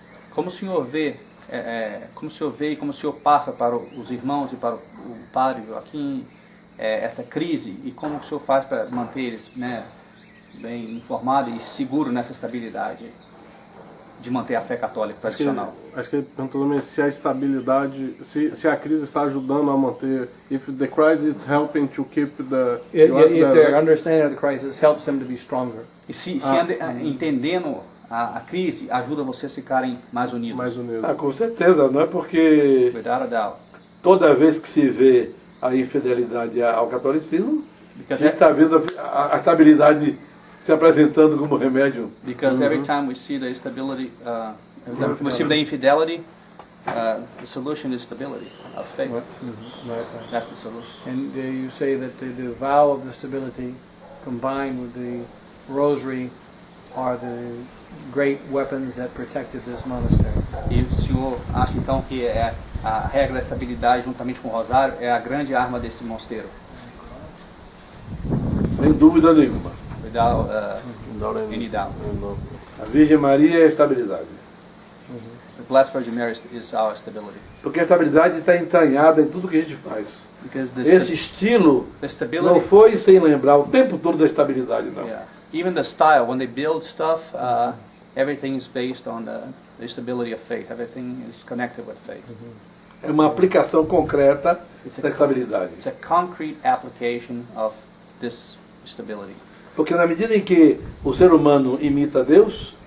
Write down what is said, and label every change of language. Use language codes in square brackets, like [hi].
[pt] Como o senhor vê, e como o senhor passa para os irmãos e para o padre Joaquim essa crise e como o senhor faz para manter eles, né, bem informados e seguros nessa estabilidade de manter a fé católica tradicional? Acho que ele perguntou também se a estabilidade, se a crise está ajudando a manter, [en] if the crisis is helping to keep the... If their understanding of the crisis helps them to be stronger. [pt] E se entendendo a crise ajuda vocês a ficarem mais unidos? Mais unidos. Ah, com certeza, não é porque [en] Without a doubt. [pt] toda vez que se vê a infidelidade ao catolicismo, a [en] Because [pt] gente está vendo a estabilidade se apresentando como remédio. [en] Because every time we see the instability, we see the infidelity, the solution is stability of faith. Right. That's the solution. And you say that the vow of the stability combined with the rosary are the great weapons that protected this monastery. [pt] E o senhor acha então que a regra da estabilidade juntamente com o rosário é a grande arma desse mosteiro? Sem dúvida nenhuma. [en] Without any doubt. [pt] A Virgem Maria é a estabilidade. [en] The Blessed Virgin Mary is our stability. [pt] Porque a estabilidade está entranhada em tudo que a gente faz. [en] Because [pt] Esse estilo [en] the [pt] não [en] stability, [pt] foi sem lembrar o tempo todo da estabilidade, não. [en] yeah, even the style, when they build stuff, everything is based on the stability of faith. Everything is connected with faith. [pt] É uma aplicação concreta da estabilidade. [en] It's a concrete application of this stability. [pt] Porque na medida em que o ser humano imita Deus,